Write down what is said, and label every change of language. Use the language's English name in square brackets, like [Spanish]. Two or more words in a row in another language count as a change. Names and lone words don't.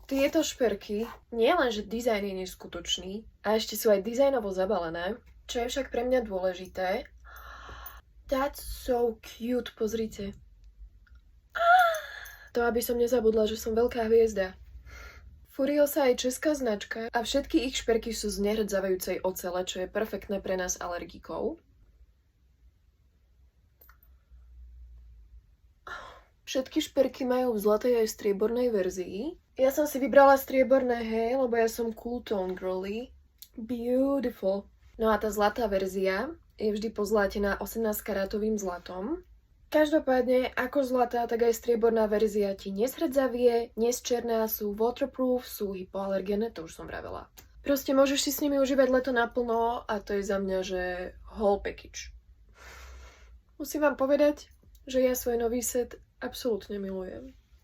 [Slovak] Tieto šperky nie len, že dizajn je neskutočný, a ešte sú aj dizajnovo zabalené, čo je však pre mňa dôležité. [English] That's so cute, [Slovak] pozrite. To aby som nezabudla, že som veľká hviezda. Furiosa je česká značka a všetky ich šperky sú z nehrdzavajúcej ocele, čo je perfektné pre nás alergikov. Všetky šperky majú v zlatej aj striebornej verzii. Ja som si vybrala strieborné, hej, lebo ja som [English] cool tone girly. Beautiful. [Slovak] No a tá zlatá verzia je vždy pozlátená 18-karátovým zlatom. Každopádne, ako zlatá, tak aj strieborná verzia ti nezhrdzavie, nesčerná, sú waterproof, sú hypoalergénne, to už som vravela. Proste môžeš si s nimi užívať leto naplno a to je za mňa, že [English] whole package. [Slovak] Musím vám povedať, že ja svoj nový set absolútne milujem.